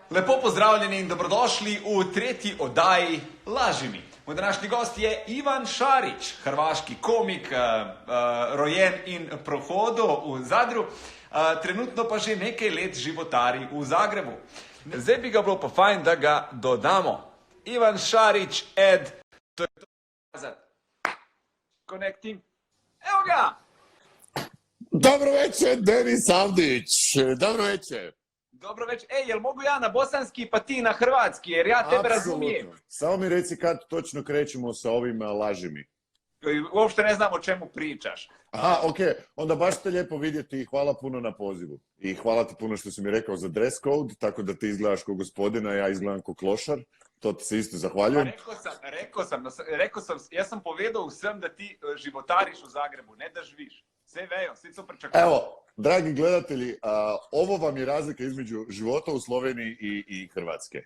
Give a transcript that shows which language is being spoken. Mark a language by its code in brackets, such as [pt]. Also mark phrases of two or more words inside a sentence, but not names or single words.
[sl] Lepo pozdravljeni in dobrodošli v tretji oddaji Laži mi. Moj današnji gost je Ivan Šarić, hrvaški komik, rojen in prohodo v Zadru, trenutno pa že nekaj let životari v Zagrebu. Zdaj bi ga bilo pa fajn, da ga dodamo. Ivan Šarić, Ed, to je to kazat. [hr] Connecting. Evo ga! Dobro večer, Denis Avdić. Dobro večer. Dobro večer. [bs] Ej, jel mogu ja na bosanski pa ti na hrvatski, jer ja tebe razumijem. [hr] Samo mi reci kad točno krećemo sa ovim lažima. [bs] Uopšte ne znam o čemu pričaš. [hr] Aha, okej. Onda baš te lijepo vidjeti i hvala puno na pozivu. I hvala ti puno što si mi rekao za dress code, tako da ti izgledaš ko gospodina, ja izgledam ko klošar. To ti se isto zahvaljujem. [bs] Rekao sam, ja sam [sl] povedal vsem [bs] da ti životariš u Zagrebu, ne da živiš. [sl] Sve vejo, svi super čakaju. [hr] Evo, dragi gledatelji, ovo vam je razlika između života u Sloveniji i Hrvatske.